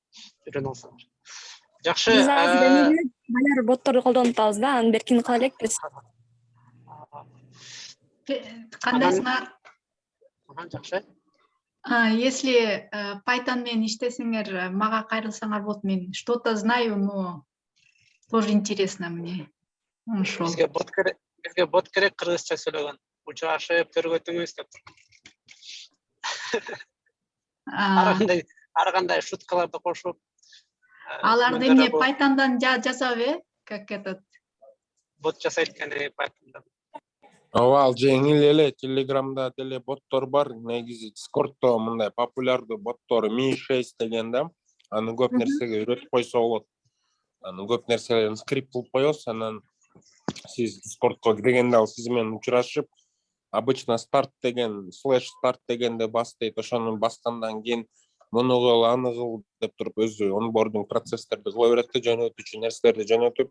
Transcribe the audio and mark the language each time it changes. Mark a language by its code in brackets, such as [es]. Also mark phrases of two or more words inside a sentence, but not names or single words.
[ky] Үйрөнүп алсаңар. Жакшы. Биз азыр балар ботторду колдонуп атабыз да, анын беркин кыла элекпиз. Кандайсыңар? Жакшы. Если Python менен иштесеңер, мага кайрылсаңар болот, мен [ru] что-то знаю, но тоже интересно мне. [ky] Ошол. Бизге бот керек кыргызча сүйлөгөн. Учурашып көргөтүңүз деп. Ар кандай шуткаларды кошуп. Аларды эмне Python'дан жазабы, [ru] как этот? [ky] Бот жасайт экен Python'дан. Ооба, ал жеңил эле, Telegram'да деле боттор бар. Негизи Discord'то мындай популярдуу боттор Mi6 деген да. Аны көп нерсеге үйрөтүп койсо болот. Аны көп нерселерин скрипт кылып коесуз, анан сиз Discord'ко киргенде ал сиз менен учурашып, обычно start деген, /start дегенде бас дейт, ошону баскандан кийин муну кыл, аны кыл деп туруп өзү онбординг процесстерди кыла берет да, жөнөтүүчү нерселерди жөнөтүп.